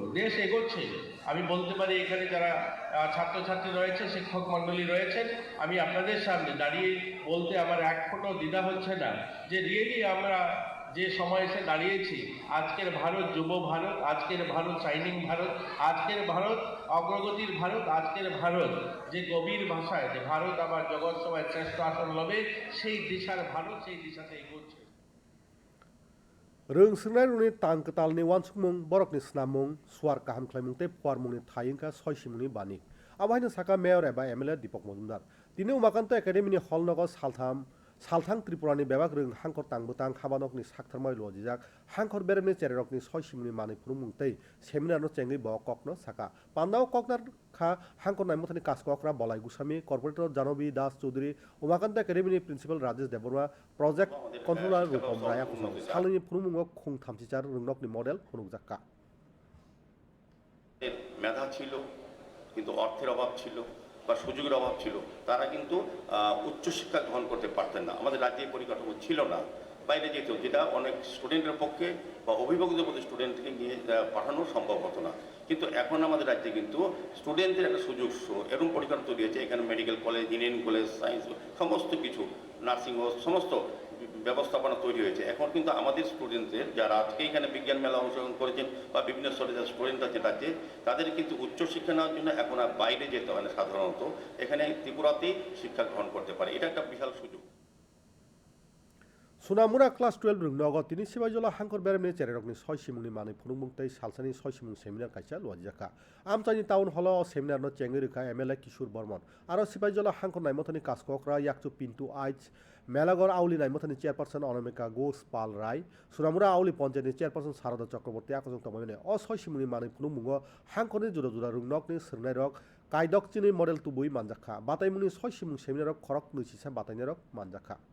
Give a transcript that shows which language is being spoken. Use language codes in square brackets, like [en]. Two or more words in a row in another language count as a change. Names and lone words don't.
[bn] দেশ এগোচ্ছে, আমি বলতে পারি এখানে যারা ছাত্রছাত্রী রয়েছে, শিক্ষক মণ্ডলী রয়েছেন, আমি আপনাদের সামনে দাঁড়িয়ে বলতে আমার এক ফোঁটাও দ্বিধা হচ্ছে না যে রিয়েলি আমরা যে সময় এসে দাঁড়িয়েছি, আজকের ভারত যুব ভারত, আজকের ভারত শাইনিং ভারত, আজকের ভারত অগ্রগতির ভারত, আজকের ভারত যে গভীর ভাষায় যে ভারত আবার জগৎ সভায় শ্রেষ্ঠ আসন লবে, সেই দিশার ভারত সেই দিশাতে এগোচ্ছে। [trp] रों सोंनाय रुनि तां कतालनि वानसुकमुं बरकनि स्नामुं सुवार काहाम ख्लाइमुं ते पुवारमुंनि थायिंका 6 सिमुनि बानि आबाहायनो साका मेयर एबा एमएलए दीपक मजुमदार दिनै उमाकान्त एकाडेमिनि हलनगो सालथां त्रिपुरानि बेबाक रों हांखर तांबुतां खाबानकनि साखथारमाय लजिजाक हांखर बेरेमनि चेरेरकनि 6 सिमुनि मानै फुनुमुं तै सेमिनारनो चेंगै ब ककनो साका पान्दाव ककनार खा हांखर नायमथानि कासककरा बलाय गुसामी कॉर्पोरेटर जानवी दास चौधरी उमाकान्त एकाडेमिनि प्रिन्सिपाल राजेश देबबर्मा प्रोजेक्ट कन्ट्रोलार रूपम राया कुसुम सालनि फुनुमुंगो खुं थामथिचार रोंनकनि मडेल फुनुकजाक्का [bn] মেধা ছিল কিন্তু অর্থের অভাব ছিল বা সুযোগের অভাব ছিল, তারা কিন্তু উচ্চশিক্ষা গ্রহণ করতে পারতেন না। আমাদের রাজ্যে পরিকাঠামো ছিল না, বাইরে যেত, যেটা অনেক স্টুডেন্টের পক্ষে বা অভিভাবকদের মধ্যে স্টুডেন্টকে নিয়ে পাঠানো সম্ভব হতো না। কিন্তু এখন আমাদের রাজ্যে কিন্তু স্টুডেন্টদের একটা সুযোগ এরকম পরিকাঠামো তৈরি হয়েছে। এখানে মেডিকেল কলেজ, ইঞ্জিনিয়ারিং কলেজ, সায়েন্স, সমস্ত কিছু, নার্সিং হোম, সমস্ত ব্যবস্থাপনা তৈরি হয়েছে। এখন কিন্তু আমাদের স্টুডেন্টদের যারা আজকে এখানে বিজ্ঞান মেলা অংশগ্রহণ করেছেন বা বিভিন্ন স্তরে যারা স্টুডেন্ট আছে রাজ্যে, তাদের কিন্তু উচ্চশিক্ষা নেওয়ার জন্য এখন আর বাইরে যেতে হয় না, সাধারণত এখানে ত্রিপুরাতেই শিক্ষা গ্রহণ করতে পারে। এটা একটা বিশাল সুযোগ। [trp] सुनामुरा क्लास 12 रोंनगो तिनि सिबाइजला हांखर बेरेमनि चेरेरकनि 6 सिमुंनि मानै फुनुमुं तै सालसानि 6 सिमुं सेमिनार काइसा लजिजाका आमचानि टाउन हल सेमिनारनो चेंगरिखा एमएलए किशोर बर्मन आरो सिबाइजला हांखर नायमथानि कासककरा याकचु पिन्टु आइच मेलागर आवली नायमथानि चेयरपारसन अनामिका घोष पाल राय सुनामुरा आवली पञ्चायतनि चेयरपारसन शारदा चक्रवर्ती आकजों तमायने अ 6 सिमुंनि मानै फुनुमुंगो हांखरनि जुदा जुदा रोंनकनि सोंनाय रक कायदकचिनि मडेल तुबुइ मानजाखा बातायमुनि 6 सिमुं सेमिनारक खरक नैसिसा बातायनायरक मानजाखा